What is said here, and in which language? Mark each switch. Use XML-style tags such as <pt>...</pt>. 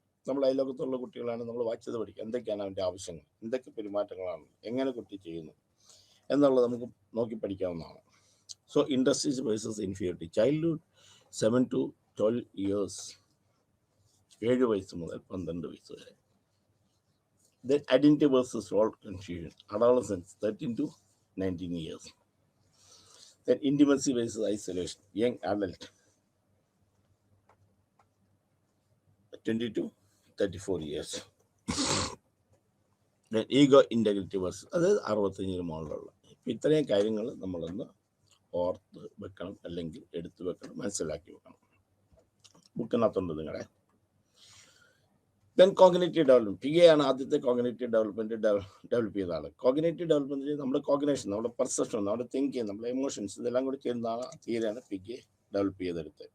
<ml>നമ്മൾ അയൽലോകത്തുള്ള കുട്ടികളാണ്, നമ്മൾ വാച്ച് ചെയ്ത് പഠിക്കുക. എന്തൊക്കെയാണ് അവൻ്റെ ആവശ്യങ്ങൾ, എന്തൊക്കെ പെരുമാറ്റങ്ങളാണ്, എങ്ങനെ കുട്ടി ചെയ്യുന്നു എന്നുള്ളത് നമുക്ക് നോക്കി പഠിക്കാവുന്നതാണ്.</ml> <en>so industries versus inferiority, childhood 7 to 12 years,</en> <ml>7 വയസ്സ് മുതൽ 12 വയസ്സ് വരെ.</ml> <en>Then identity versus role confusion, adolescence 13 to 19 years. Then intimacy versus isolation, young adult 20 to 34 years. Then ego integrity versus,</en> <ml>അതായത് 65 മുകളിലുള്ള. ഇത്രയും കാര്യങ്ങൾ നമ്മളൊന്ന് ഓർത്ത് വെക്കണം, അല്ലെങ്കിൽ എടുത്തു വെക്കണം, മനസ്സിലാക്കി വെക്കണം. ബുക്കിനകത്തുണ്ട് നിങ്ങളുടെ. ദെൻ കോഗ്നിറ്റീവ് ഡെവലപ്മെന്റ്, പിഗെയാണ് ആദ്യത്തെ കോഗ്നിറ്റീവ് ഡെവലപ്മെന്റ് ഡെവലപ്പ് ചെയ്ത ആൾ. കോഗ്നിറ്റീവ് ഡെവലപ്മെന്റ് നമ്മുടെ കോഗ്നേഷൻ, നമ്മുടെ പെർസെപ്ഷൻ, നമ്മുടെ തിങ്കിങ്, നമ്മുടെ എമോഷൻസ്, ഇതെല്ലാം കൂടി ചേരുന്ന തീരെയാണ് പിഗെ ഡെവലപ്പ് ചെയ്തെടുത്തത്.</ml>